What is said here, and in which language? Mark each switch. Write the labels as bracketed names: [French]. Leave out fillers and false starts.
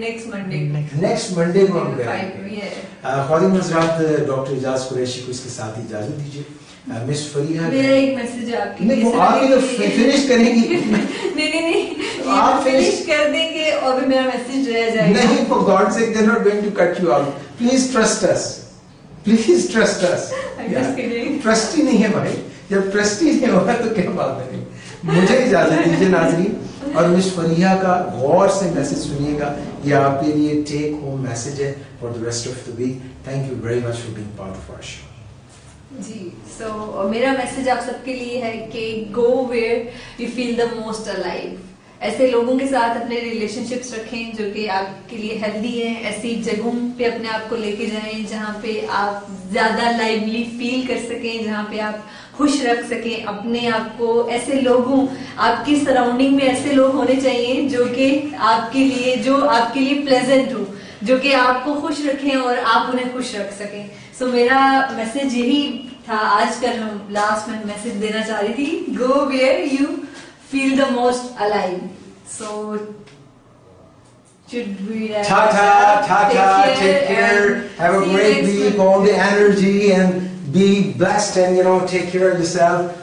[Hindi] Next Monday को हम करेंगे। ख्वातीन हज़रात, डॉक्टर इजाज कुरैशी को इसके साथ इजाजत दीजिए। मिस फरीहा, मेरा एक मैसेज है आपके लिए। नहीं, वो आप तो फिनिश करेंगी। नहीं आप फिनिश कर देंगे और भी मेरा मैसेज रह जाएगा। [English] नहीं, for God's sake, they're not going to cut you out. Please trust us. Please trust us. I'm just kidding. [Hindi] Trust ही नहीं है भाई, जब ट्रस्ट ही नहीं होगा तो क्या बात है। मुझे इजाजत दीजिए नाज़रीन, और मिस फरीहा का गौर से मैसेज सुनिएगा, ये आपके लिए टेक होम मैसेज है [English] For the rest of the week. Thank you very much for being part of our show. [Hindi] जी, सो मेरा मैसेज आप सबके लिए है कि [English] Go where you feel the most alive. [Hindi] ऐसे लोगों के साथ अपने रिलेशनशिप्स रखें जो कि आपके लिए हेल्दी हैं। ऐसी जगहों पे अपने आप को लेके जाएं जहाँ पे आप ज्यादा लाइवली फील कर सकें, जहाँ पे आप खुश रख सकें अपने आप को। ऐसे लोगों, आपकी सराउंडिंग में ऐसे लोग होने चाहिए जो कि आपके लिए प्लेजेंट हो, जो कि आपको खुश रखें और आप उन्हें खुश रख सकें। सो मेरा मैसेज यही था आज का, लास्ट में मैसेज देना चाह रही थी, [English] Go where you feel the most alive. So should we ta-ta, take care, have a great week, all the energy, and be blessed, and you know, take care of yourself.